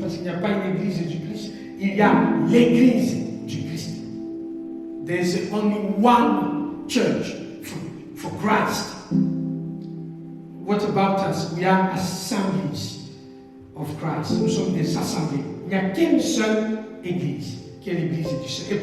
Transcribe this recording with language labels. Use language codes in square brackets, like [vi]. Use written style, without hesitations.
[fr] Parce qu'il n'y a pas une Église du Christ, il y a l'Église du Christ. [en] There's only one church for Christ. What about us? We are assemblies of Christ. [fr] Nous sommes des assemblées. Il n'y a qu'une seule église, qui est l'église du Seigneur.